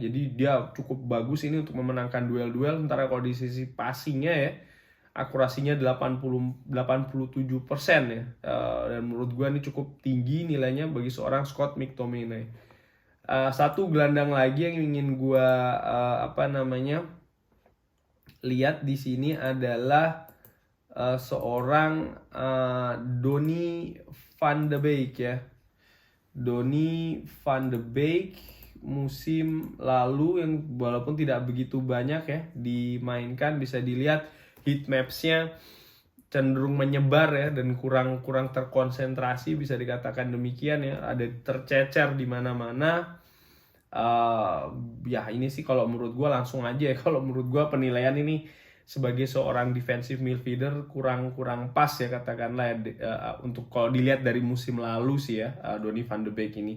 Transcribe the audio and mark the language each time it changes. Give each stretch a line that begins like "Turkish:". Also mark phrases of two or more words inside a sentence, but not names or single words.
Indonesian: Jadi dia cukup bagus ini untuk memenangkan duel-duel. Sementara kalau di sisi passingnya ya, akurasinya 87% ya. Dan menurut gue ini cukup tinggi nilainya bagi seorang Scott McTominay. Satu gelandang lagi yang ingin gue lihat di sini adalah seorang Donny van de Beek ya. Donny van de Beek musim lalu yang walaupun tidak begitu banyak ya dimainkan, bisa dilihat
English: heat maps-
Indonesian: nya cenderung menyebar ya, dan kurang terkonsentrasi, bisa dikatakan demikian ya. Ada tercecer di mana-mana. Ya ini sih kalau menurut gue langsung aja ya, kalau menurut gue penilaian ini sebagai seorang
English: defensive midfielder
Indonesian: kurang pas ya, katakanlah untuk kalau dilihat dari musim lalu sih ya, Donny van de Beek ini.